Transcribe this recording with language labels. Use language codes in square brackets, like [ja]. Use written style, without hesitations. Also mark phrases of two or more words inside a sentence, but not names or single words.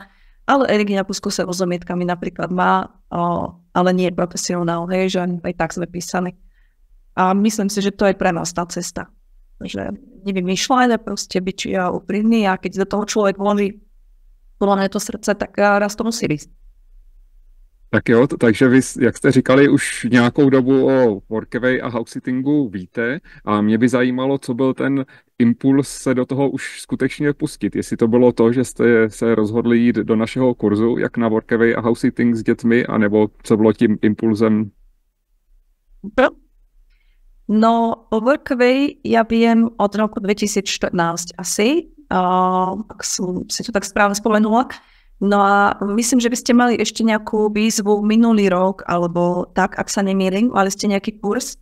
[sk] Ale Erik nejakú skúsenosť s omietkami napríklad má, ale nie je profesionál, hej, že aj tak sme písali. A myslím si, že to je pre nás tá cesta. Že nevymýšľajme, proste byť úprimný a keď do toho človek vloží podľa mňa to srdce, tak raz to musí ísť. [cs] Tak jo, takže vy, jak jste říkali, už nějakou dobu o Workaway a housesittingu víte a mě by zajímalo, co byl ten impuls se do toho už skutečně pustit. Jestli to bylo to, že jste se rozhodli jít do našeho kurzu, jak na Workaway a housesitting s dětmi, anebo co bylo tím impulzem? [sk] No, o Workaway ja viem od roku 2014 asi, ak som si to tak správne spomenula. No a myslím, že by ste mali ešte nejakú výzvu minulý rok, alebo tak, ak sa nemýlim, mali ste nejaký kurz.